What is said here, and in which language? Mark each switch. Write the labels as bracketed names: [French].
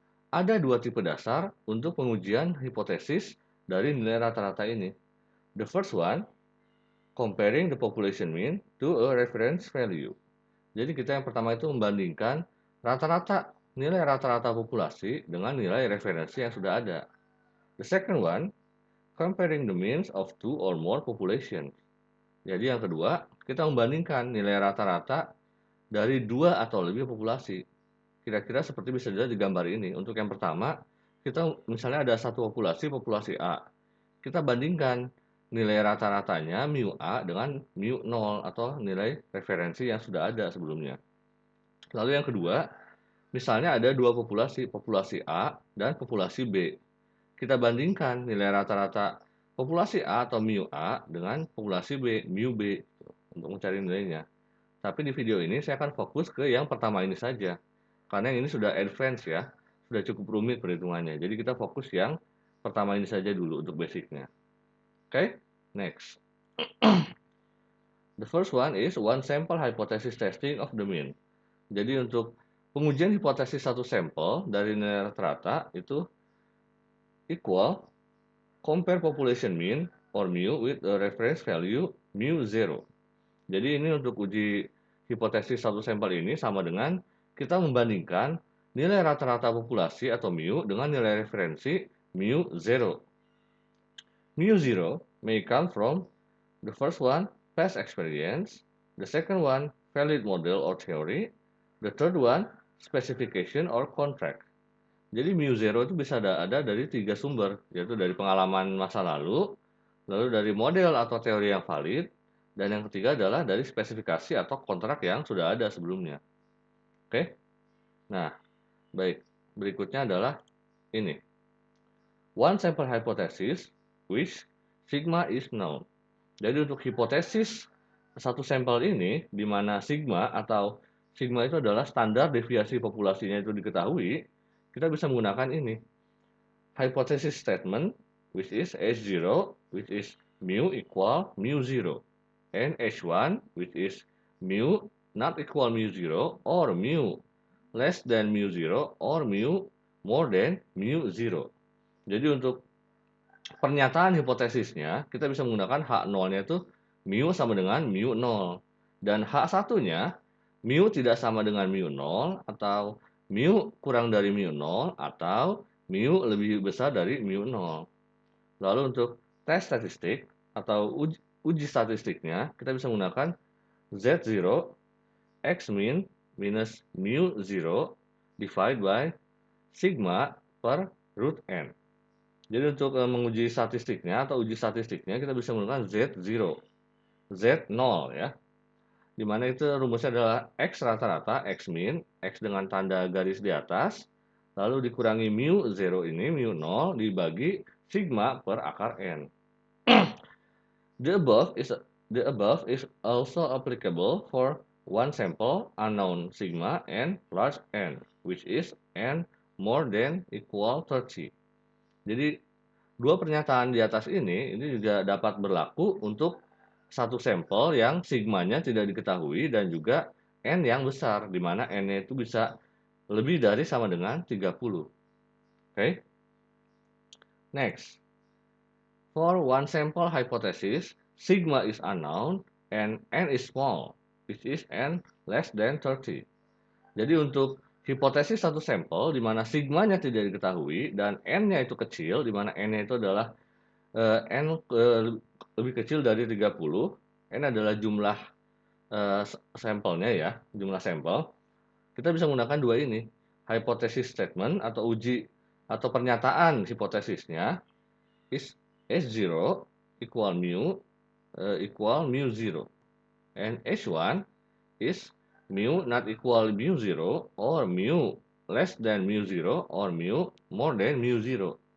[Indonesian] Ada dua tipe dasar untuk pengujian hipotesis dari nilai rata-rata ini. [English] The first one, comparing the population mean to a reference value. [Indonesian] Jadi kita yang pertama itu membandingkan rata-rata nilai rata-rata populasi dengan nilai referensi yang sudah ada. [English] The second one, comparing the means of two or more populations. [Indonesian] Jadi yang kedua, kita membandingkan nilai rata-rata dari dua atau lebih populasi. Kira-kira seperti bisa dilihat di gambar ini. Untuk yang pertama, kita misalnya ada satu populasi A. Kita bandingkan nilai rata-ratanya mu A dengan mu 0 atau nilai referensi yang sudah ada sebelumnya. Lalu yang kedua, misalnya ada dua populasi A dan populasi B. Kita bandingkan nilai rata-rata populasi A atau mu A dengan populasi B, mu B, untuk mencari nilainya. Tapi di video ini saya akan fokus ke yang pertama ini saja. Karena yang ini sudah advance ya, sudah cukup rumit perhitungannya. Jadi kita fokus yang pertama ini saja dulu untuk basicnya. Oke, next. [English] The first one is one sample hypothesis testing of the mean. [Indonesian] Jadi untuk pengujian hipotesis satu sampel dari nilai rata-rata itu equal compare population mean or mu with a reference value mu 0. Jadi ini untuk uji hipotesis satu sampel ini sama dengan kita membandingkan nilai rata-rata populasi atau mu dengan nilai referensi mu 0. [English] Mu 0 may come from the first one, past experience, the second one, valid model or theory, the third one, specification or contract. [Indonesian] Jadi mu 0 itu bisa ada dari tiga sumber, yaitu dari pengalaman masa lalu dari model atau teori yang valid, dan yang ketiga adalah dari spesifikasi atau kontrak yang sudah ada sebelumnya. Oke? Nah, baik. Berikutnya adalah ini. [English] One sample hypothesis which sigma is known. [Indonesian] Jadi untuk hipotesis satu sampel ini, di mana sigma itu adalah standar deviasi populasinya itu diketahui, kita bisa menggunakan ini. [English] Hypothesis statement, which is H0, which is mu equal mu 0. And H1, which is mu not equal mu 0, or mu less than mu 0, or mu more than mu 0. [Indonesian] Jadi untuk pernyataan hipotesisnya, kita bisa menggunakan H0-nya itu mu sama dengan mu 0. Dan H1-nya, mu tidak sama dengan mu 0, atau mu kurang dari mu 0, atau mu lebih besar dari mu 0. Lalu untuk tes statistik atau uji statistiknya, kita bisa menggunakan Z0 X min minus mu 0 divided by sigma per root n. Jadi untuk menguji statistiknya atau uji statistiknya kita bisa menggunakan Z0, Z0 ya. Di mana itu rumusnya adalah X rata-rata, X min, X dengan tanda garis di atas, lalu dikurangi mu 0 ini, mu 0 dibagi sigma per akar N. [English] The above is also applicable for one sample unknown sigma and large N, which is N more than equal 30. [Indonesian] Jadi dua pernyataan di atas ini juga dapat berlaku untuk satu sampel yang sigmanya tidak diketahui dan juga N yang besar, di mana N-nya itu bisa lebih dari sama dengan 30. Oke? Next. [English] For one sample hypothesis, sigma is unknown and N is small, which is N less than 30. Jadi untuk [Indonesian] hipotesis satu sampel di mana sigmanya tidak diketahui dan n-nya itu kecil, di mana n-nya itu adalah n lebih kecil dari 30, n adalah jumlah sampelnya ya, jumlah sampel. [English] Kita bisa menggunakan dua ini, hypothesis statement atau uji atau pernyataan hipotesisnya is H0 equal mu 0, and H1 is mu not equal mu 0 or mu less than mu 0 or mu more than mu 0.